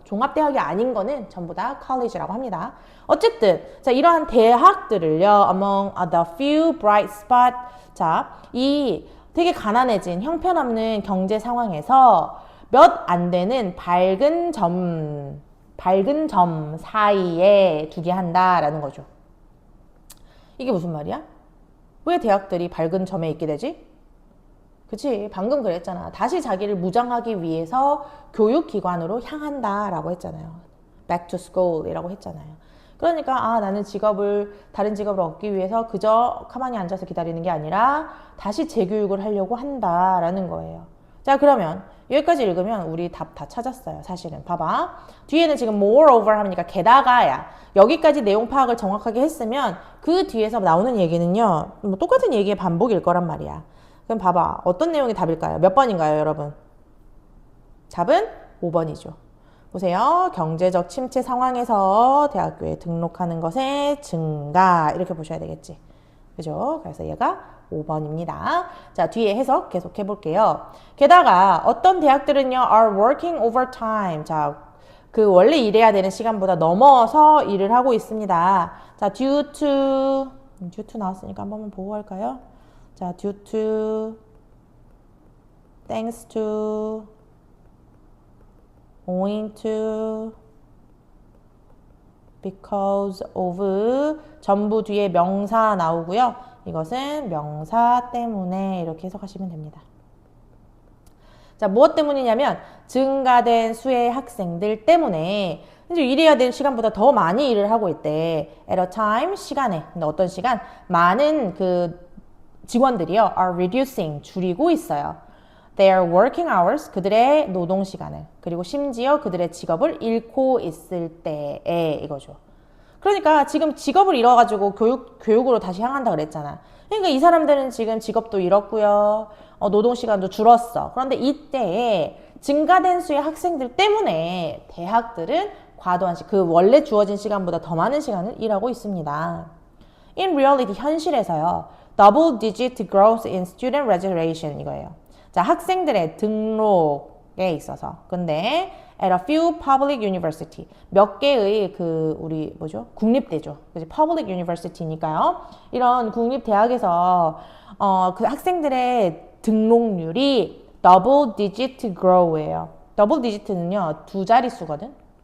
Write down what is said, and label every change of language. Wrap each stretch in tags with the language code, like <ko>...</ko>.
<ko>종합대학이 아닌 거는 전부 다 college라고 합니다. 어쨌든, 자, 이러한 대학들을요,</ko> <en>among the few bright spot,</en> <ko>자, 이 되게 가난해진 형편없는 경제 상황에서 몇 안 되는 밝은 점 사이에 두게 한다라는 거죠. 이게 무슨 말이야? 왜 대학들이 밝은 점에 있게 되지? 그치? 방금 그랬잖아. 다시 자기를 무장하기 위해서 교육기관으로 향한다라고 했잖아요. Back to school이라고 했잖아요. 그러니까 나는 다른 직업을 얻기 위해서 그저 가만히 앉아서 기다리는 게 아니라 다시 재교육을 하려고 한다라는 거예요. 자, 그러면 여기까지 읽으면 우리 답 다 찾았어요. 사실은 봐봐. 뒤에는 지금 moreover 하니까 게다가야. 여기까지 내용 파악을 정확하게 했으면 그 뒤에서 나오는 얘기는요. 뭐 똑같은 얘기의 반복일 거란 말이야. 그럼 봐봐. 어떤 내용이 답일까요? 몇 번인가요, 여러분? 답은 5번이죠. 보세요. 경제적 침체 상황에서 대학교에 등록하는 것의 증가. 이렇게 보셔야 되겠지. 그죠? 그래서 얘가 5번입니다. 자, 뒤에 해석 계속 해볼게요. 게다가 어떤 대학들은요,</ko> <en>are working overtime.</en> <ko>자, 그 원래 일해야 되는 시간보다 넘어서 일을 하고 있습니다. 자, due to 나왔으니까 한 번만 보고 갈까요?</ko> <en>자, due to, thanks to, owing to, because of,</en> <ko>전부 뒤에 명사 나오고요. 이것은 명사 때문에 이렇게 해석하시면 됩니다. 자, 무엇 때문이냐면 증가된 수의 학생들 때문에 이제 일해야 될 시간보다 더 많이 일을 하고 있대.</ko> <en>At a time,</en> <ko>시간에. 근데 어떤 시간? 많은 직원들이요.</ko> <en>are reducing,</en> <ko>줄이고 있어요.</ko> <en>Their working hours,</en> <ko>그들의 노동 시간을. 그리고 심지어 그들의 직업을 잃고 있을 때에 이거죠. 그러니까 지금 직업을 잃어가지고 교육으로 다시 향한다 그랬잖아. 그러니까 이 사람들은 지금 직업도 잃었고요. 노동 시간도 줄었어. 그런데 이때에 증가된 수의 학생들 때문에 대학들은 과도한 원래 주어진 시간보다 더 많은 시간을 일하고 있습니다.</ko> <en>In reality,</en> <ko>현실에서요.</ko> <en>Double digit growth in student registration</en> <ko>이거예요. 자, 학생들의 등록에 있어서. 근데</ko> <en>at a few public university</en> <ko>몇 개의 국립대죠. 그치?</ko> <en>public university니까요.</en> <ko>이런 국립대학에서 그 학생들의 등록률이</ko> <en>double digit grow</en> <ko>예요. double digit는요, 두 자릿수거든.</ko>